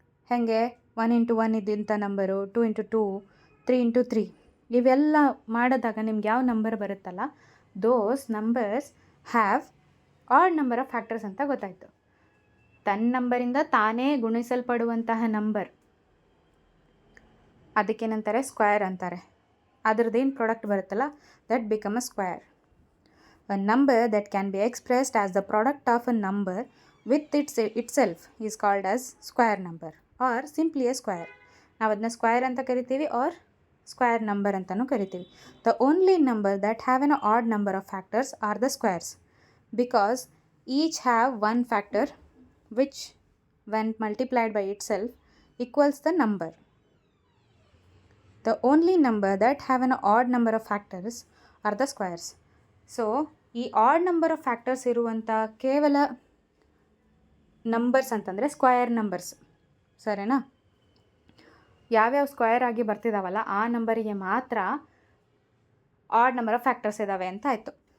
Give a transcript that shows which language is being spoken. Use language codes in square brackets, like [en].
[kn] ಹೇಗೆ 1 into 1 ಇದ್ದಂಥ number, 2 into 2, 3 into 3 ಇವೆಲ್ಲ ಮಾಡಿದಾಗ ನಿಮ್ಗೆ ಯಾವ ನಂಬರ್ ಬರುತ್ತಲ್ಲ, [en] those numbers have odd number of factors [kn] ಅಂತ ಗೊತ್ತಾಯಿತು. ತನ್ನ ನಂಬರಿಂದ ತಾನೇ ಗುಣಿಸಲ್ಪಡುವಂತಹ ನಂಬರ್ ಅದಕ್ಕೇನಂತಾರೆ, ಸ್ಕ್ವೇರ್ ಅಂತಾರೆ. ಅದರದ್ದೇನು ಪ್ರಾಡಕ್ಟ್ ಬರುತ್ತಲ್ಲ, [en] That become a square. A number that can be expressed as the product of a number with itself is called as square number or simply a square. [kn] ನಾವು ಅದನ್ನ square ಅಂತ ಕರಿತೀವಿ or square number ಅಂತಲೂ ಕರಿತೀವಿ. [en] The only number that have an odd number of factors are the squares because each have one factor which when multiplied by itself equals the number. The only number that have an odd number of factors are the squares. [kn] So ಈ [en] odd number of factors [kn] ಇರುವಂಥ ಕೇವಲ numbers ಅಂತಂದರೆ square numbers. ಸರಿನಾ? ಯಾವ್ಯಾವ square ಆಗಿ ಬರ್ತಿದ್ದಾವಲ್ಲ ಆ ನಂಬರಿಗೆ ಮಾತ್ರ [en] odd number of factors [kn] ಇದ್ದಾವೆ ಅಂತ ಆಯಿತು.